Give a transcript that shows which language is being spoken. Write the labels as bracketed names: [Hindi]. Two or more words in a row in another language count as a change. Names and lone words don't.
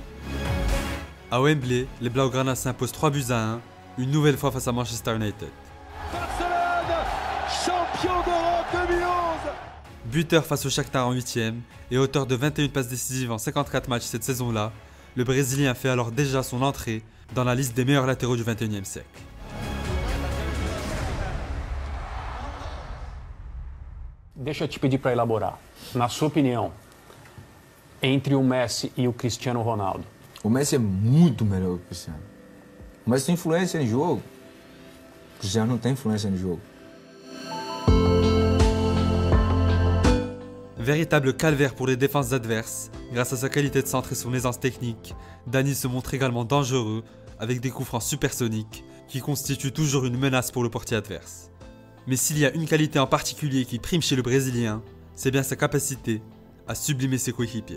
[French] À Wembley, les Blaugrana s'imposent 3-1, une nouvelle fois face à Manchester United. Barcelone, champion d'Europe 2011. Buteur face au Shakhtar en 8e et auteur de 21 passes décisives en 54 matchs cette saison-là, le Brésilien fait alors déjà son entrée dans la liste des meilleurs latéraux du XXIe siècle. [Portuguese] Deixa eu te pedir para elaborar. Na sua opinião, entre o Messi e o Cristiano Ronaldo? O Messi é muito melhor que o Cristiano. O Messi tem influência no jogo. O Cristiano não tem influência no jogo. [French] Véritable calvaire pour les défenses adverses, grâce à sa qualité de centre et son aisance technique, Dani se montre également dangereux avec des coups francs supersoniques qui constituent toujours une menace pour le portier adverse. Mais s'il y a une qualité en particulier qui prime chez le Brésilien, c'est bien sa capacité à sublimer ses coéquipiers.